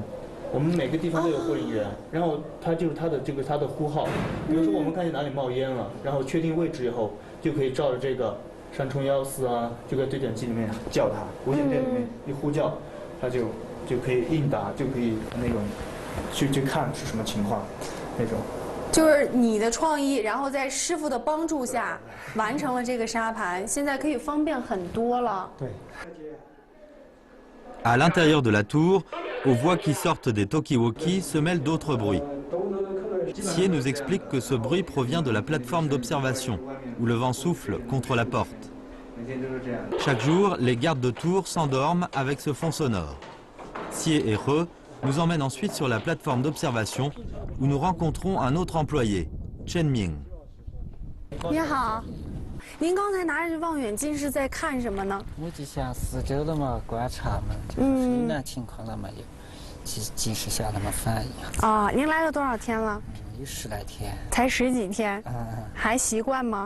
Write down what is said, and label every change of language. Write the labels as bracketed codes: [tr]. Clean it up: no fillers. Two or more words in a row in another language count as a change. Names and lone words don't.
[zh] 我们每个地方都有护林员，然后他就是他的呼号，比如说我们看见哪里冒烟了，然后确定位置以后，就可以照着这个山冲114啊，就在对讲机里面叫他，无线电里面一呼叫，他就可以应答，就可以那种去看是什么情况，那种。就是你的创意，然后在师傅的帮助下完成了这个沙盘，现在可以方便很多了。对。 [fr] À l'intérieur de la tour, aux voix qui sortent des talkie-walkie se mêlent d'autres bruits. Xie nous explique que ce bruit provient de la plateforme d'observation, où le vent souffle contre la porte. Chaque jour, les gardes de tour s'endorment avec ce fond sonore. Xie et He nous emmènent ensuite sur la plateforme d'observation, où nous rencontrons un autre employé, Chen Ming. [zh] 你好。您刚才拿着望远镜是在看什么呢？我就想四周的嘛观察嘛，就是水难情况了嘛，及时向他们反映。啊，您来了多少天了？有10来天。才10几天。还习惯吗？